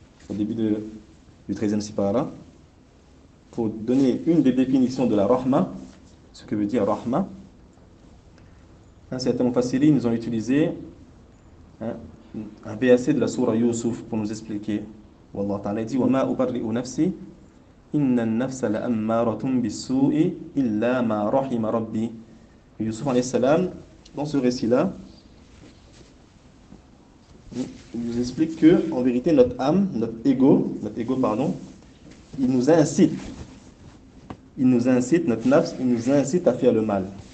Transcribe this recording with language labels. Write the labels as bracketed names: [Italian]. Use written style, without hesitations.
[French] Au début du 13e sipara, pour donner une des définitions de la rahma, ce que veut dire rahma, certains mufassirin nous ont utilisé un verset de la sourate Yusuf pour nous expliquer. Wallah Ta'ala dit [Arabic] وَمَا أُبَرِّئُ نَفْسِي إِنَّ النَّفْسَ لَأَمَّارَةٌ بِالسُّوءِ إِلَّا مَا رَحِمَ رَبِّي. [French] Yusuf alayhi salam, dans ce récit-là, il nous explique que en vérité notre âme, notre ego, il nous incite, notre nafs, il nous incite à faire le mal.